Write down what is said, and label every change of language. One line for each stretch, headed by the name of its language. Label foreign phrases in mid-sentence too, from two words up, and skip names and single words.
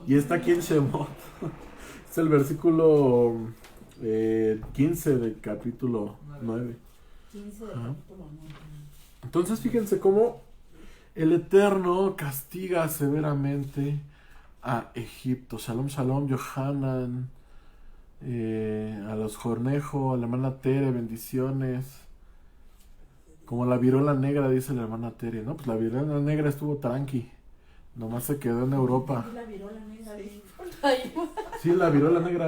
Spanish: Y está aquí en Shemot. Es el versículo 15 del capítulo 9. 15 del Ajá. capítulo 9. Entonces fíjense cómo el Eterno castiga severamente a Egipto.
Hebrew: שלום, שלום, Yohanan,
Spanish: a los Jornejo, a la hermana Tere, bendiciones. Como la viruela negra, dice la hermana Tere, ¿no? Pues la viruela negra estuvo tranqui. Nomás se quedó en Europa. La virola negra. Sí. Ay, Sí, la viruela negra.